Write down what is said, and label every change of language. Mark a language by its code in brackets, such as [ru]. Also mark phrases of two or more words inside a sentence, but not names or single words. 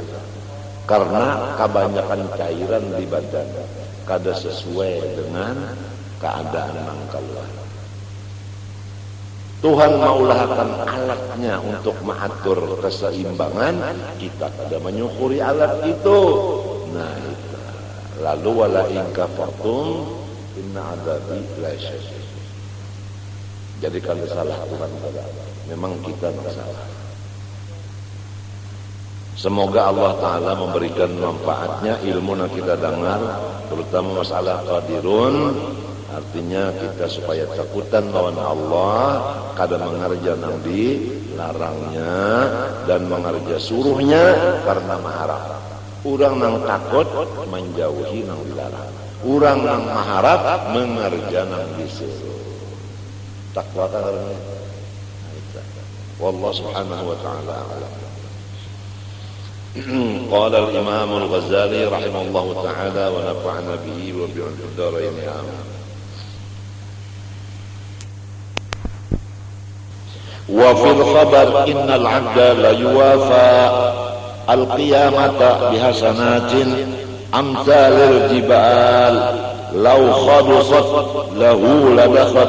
[bjn] Karena kebanyakan cairan di badan kada sesuai dengan keadaan mangkaluar. Tuhan maulahkan alatnya untuk mengatur keseimbangan, kita kada menyukuri alat itu. Nah, itu. Lalu [ar] ولئن كفرتم إن عذابي لشديد. [bjn] Jadi kalau salah Tuhan kada, memang kita masalah. Semoga Allah Ta'ala memberikan manfaatnya ilmu yang kita dengar, terutama masalah qadirun. Artinya kita supaya takutan lawan Allah, kada mengerja nang dilarangnya dan mengerja suruhnya karena maharap. Urang nang takut menjauhi nang dilarang. Urang nang maharap mengerja nang disuruh. Takwa karena [ar] والله سبحانه وتعالى أعلم. قال الإمام الغزالي رحمه الله تعالى ونفعنا به وبعلوم الدارين آمين. وفي الخبر إن العبد ليوافى القيامة بحسنات أمثال الجبال لو خلصت له لدخل